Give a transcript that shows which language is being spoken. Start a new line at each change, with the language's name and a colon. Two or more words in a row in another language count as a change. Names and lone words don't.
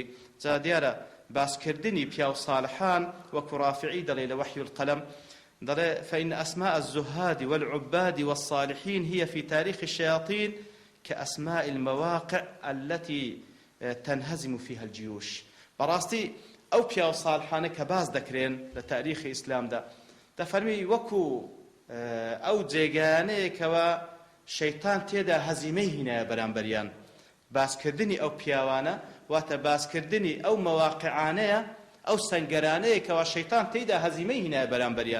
Central Kurdish: جا دیارە باسکردنی پیا و ساڵحان وەکو ڕافعی دەڵێ لە وەحی القەلەم دەڵێ
Arabic: فإن أسماء الزهاد والعباد والصالحين هي في تاريخ الشياطين كأسماء المواقع التي تنهزم فيها الجيوش.
Central Kurdish: بەڕاستی ئەو پیا و ساڵحانە کە باز دەکرێن لە تاریخی ئیسلامدا دەفەرمی وەکو ئەو جێگانەیە کەوا شەیتان تێدا هەزیمەی هینایە بەرامبەریان. باسکردنی ئەو پیاوانە واتە باسکردنی ئەو مەواقعانەیە، ئەو سەنگەرانەیە کەوا شەیتان تێدا هەزیمەی هینایە بەرامبەریان.